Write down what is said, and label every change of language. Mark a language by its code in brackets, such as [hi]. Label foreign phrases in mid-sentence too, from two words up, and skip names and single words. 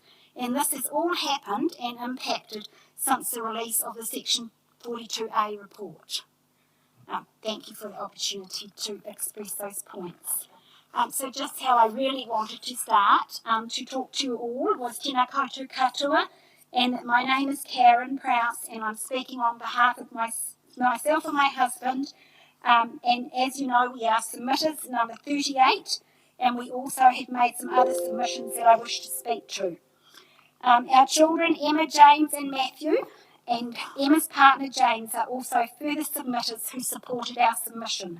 [en] And this has all happened and impacted since the release of the Section 42A report. Thank you for the opportunity to express those points. So just how I really wanted to start to talk to you all was [mi] tēnā koutou katoa, [en] and my name is Karen Prowse, and I'm speaking on behalf of myself and my husband. And as you know, we are submitters number 38, and we also have made some other submissions that I wish to speak to. Our children, Emma, James and Matthew, and Emma's partner James are also further submitters who supported our submission.